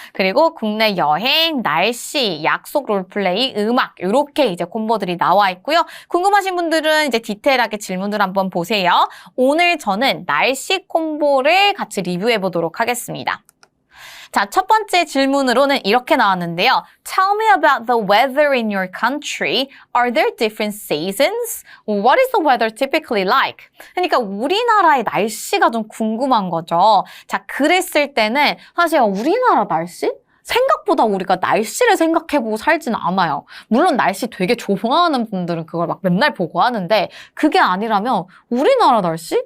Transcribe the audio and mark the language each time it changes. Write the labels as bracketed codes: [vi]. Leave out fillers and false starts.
[ko] 그리고 국내 여행, 날씨, 약속 롤플레이, 음악 이렇게 이제 콤보들이 나와 있고요. 궁금하신 분들은 이제 디테일하게 질문들 한번 보세요. 오늘 저는 날씨 콤보를 같이 리뷰해 보도록 하겠습니다. 자, 첫 번째 질문으로는 이렇게 나왔는데요. [en] Tell me about the weather in your country. Are there different seasons? What is the weather typically like? [ko] 그러니까 우리나라의 날씨가 좀 궁금한 거죠. 자, 그랬을 때는 사실 우리나라 날씨? 생각보다 우리가 날씨를 생각해보고 살진 않아요. 물론 날씨 되게 좋아하는 분들은 그걸 막 맨날 보고 하는데 그게 아니라면 우리나라 날씨?